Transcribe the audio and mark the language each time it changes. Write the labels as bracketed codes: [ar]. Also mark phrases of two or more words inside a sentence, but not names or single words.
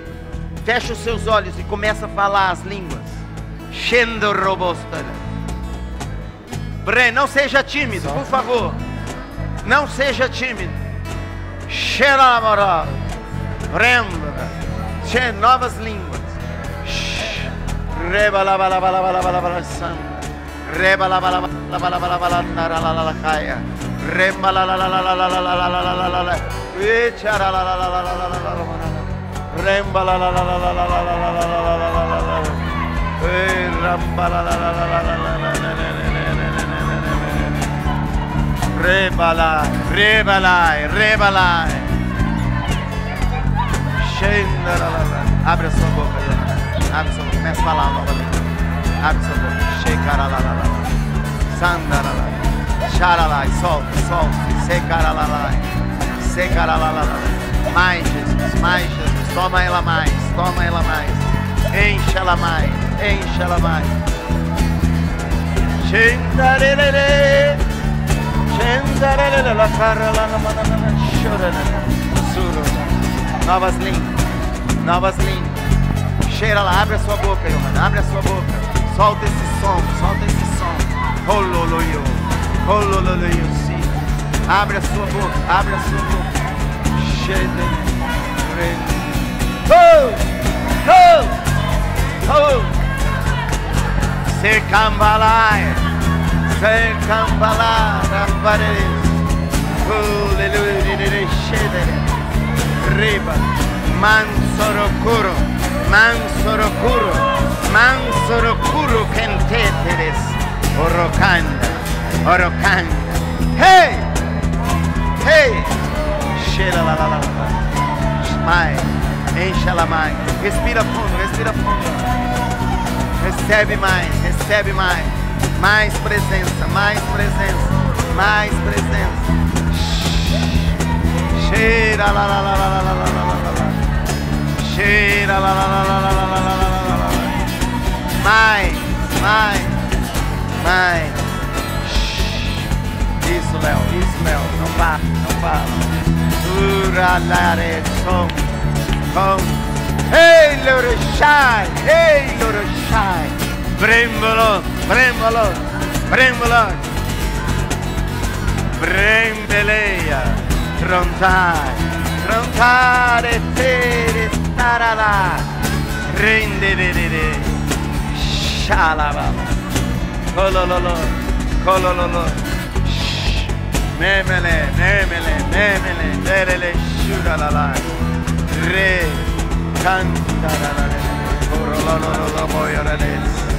[pt] Fecha os seus olhos e começa a falar as línguas. Shendo robusta. Não seja tímido, por favor. Não seja tímido. Cheira moral. Novas línguas. Reba la bala bala bala bala bala san. Reba la bala bala bala bala bala nara la la la kaya. Remba la la la la la la la la la la la la la. Echara la la la la la la la la. Remba la la la la la la la la la la la la la la. Ramba la la la la la la la la la. Rebala, rebala, rebala. Abre a sua boca, abre a sua boca, começa a falar novamente. Abre a sua boca, sheikaralala, sandarala, charala, solta, solta, secaralala, secaralala. Mais Jesus, toma ela mais, toma ela mais, enche ela mais, enche ela mais. Shendarelele, shendarelele, la carala, la manana, chorana, surona. Novas línguas, novas línguas. Cheira lá, abre a sua boca, Johanna, abre a sua boca. Solta esse som, solta esse som. Hololoyo, hololoyo, sim. Abre a sua boca, abre a sua boca. Cheira. Secambalai, secambalai, rampares. Hololoyo, cheira. Riba, mansorokuro, mansorokuro, mansorokuro kenteteres, orokanda, orokanda. Hey, hey, cheira la la la la. Mais, enche ela mais. Respira fundo, respira fundo. Recebe mais, recebe mais. Mais presença, mais presença, mais presença. Cheira la la la la la la la la la. Cheira la la la la la la la la la la. Mais, mais, mais. Isso, Léo, não para, não para. Uralare som, som. Ei, Loroshai, ei, Loroshai. Brembolo, brembolo, brembolo. Brembeleia. Trontare, trontare, tere, starala, rende, shalaba, kolololo, kolololo, memele, memele, memele, derele, shuralala, re, cantarala, korololo, boyorales.